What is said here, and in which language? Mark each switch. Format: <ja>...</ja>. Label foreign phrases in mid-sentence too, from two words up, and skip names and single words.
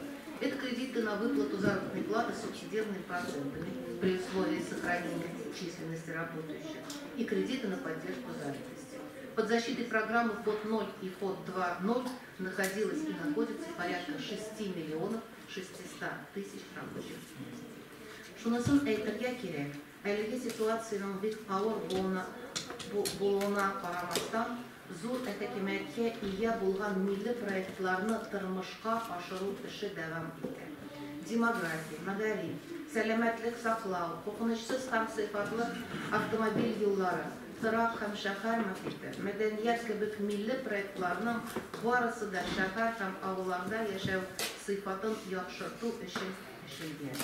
<ru>Это кредиты на выплату заработной платы с субсидированными процентами при условии сохранения численности работающих и кредиты на поддержку занятости. Под защитой программы ФОД 0 и ФОД 2.0 находилось и находится порядка 6 миллионов 600 тысяч рабочих мест.</ru> <tt>Шунысын әйтергә кирәк, әлеге ситуациянең бик авыр булуына карамастан, зур әтәкимәткә ия булган милли проектларны тормышка ашыру эше дәвам итә. Демография, мәгариф, сәламәтлек саклау, куркынычсыз һәм сыйфатлы автомобиль юллары, торак һәм шәһәр мөхите, мәдәният кебек милли проектларның барысы да шәһәр һәм авылларда яшәү сыйфатын яхшырту өчен эшләнгән.</tt>